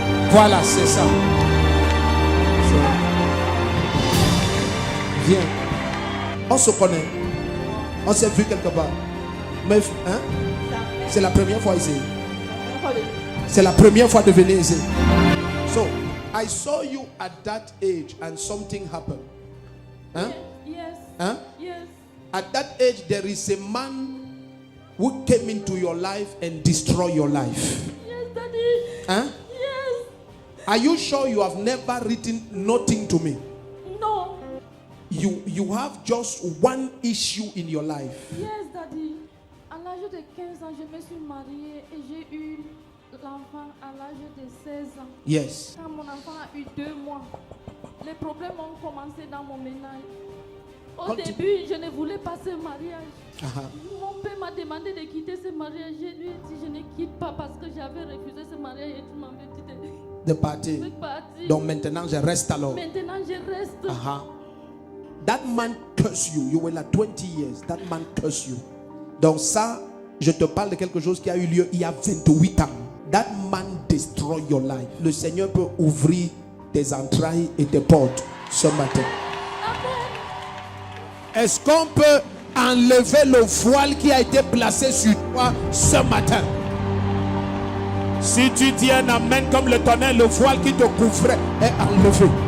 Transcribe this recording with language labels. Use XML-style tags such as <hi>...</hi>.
<fr>Voilà, c'est ça. Viens. On se connaît. On s'est vu quelque part. Mais, hein? C'est la première fois ici. C'est la première fois de venir ici.</fr> <en>So, I saw you at that age and something happened. Hein? Yes. Hein? Yes. At that age, there is a man who came into your life and destroyed your life. Yes, Daddy. Hein? Yes. Are you sure you have never written nothing to me?</en> <fr>Non.</fr> <en>You have just one issue in your life. Yes, Daddy.</en> <fr>À l'âge de 15 ans, je me suis mariée et j'ai eu l'enfant à l'âge de 16 ans.</fr> <en>Yes.</en> <fr>Quand mon enfant a eu 2 mois, les problèmes ont commencé dans mon ménage. Au</fr> <en>Continue.</en> <fr>début, je ne voulais pas ce mariage. Uh-huh. Mon père m'a demandé de quitter ce mariage. Je lui ai dit je ne quitte pas parce que j'avais refusé ce mariage et tu m'avais dit De partir. de partir. Donc maintenant je reste alors. Maintenant, je reste. Uh-huh.</fr> <en>That man cursed you. You were like 20 years. That man cursed you.</en> <fr>Donc ça, je te parle de quelque chose qui a eu lieu il y a 28 ans.</fr> <en>That man destroy your life.</en> <fr>Le Seigneur peut ouvrir tes entrailles et tes portes ce matin. Est-ce qu'on peut enlever le voile qui a été placé sur toi ce matin? Si tu dis un amen comme le tonnerre, le voile qui te couvrait est enlevé.</fr>